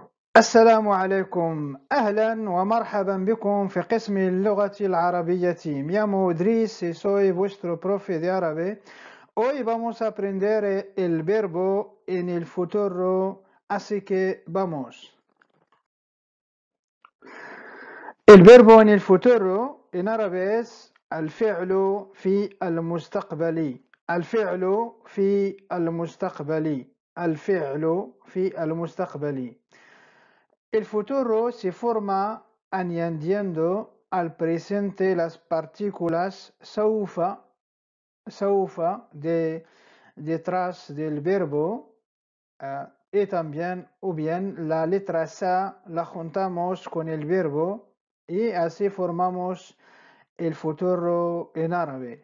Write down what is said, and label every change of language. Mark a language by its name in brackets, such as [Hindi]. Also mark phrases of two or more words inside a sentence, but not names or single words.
[Arabic] السلام عليكم، أهلا ومرحبا بكم في قسم اللغة العربية. [Spanish] Me llamo Idris y soy vuestro profe de árabe. Hoy vamos a aprender el verbo en el futuro, así que vamos. El verbo en el futuro en árabe es [Arabic] الفعل في المستقبل. الفعل في المستقبل. الفعل في المستقبل. [Spanish] El futuro se forma añadiendo al presente las partículas سوف detrás del verbo, y también o bien la letra sa la juntamos con el verbo y así formamos el futuro en árabe.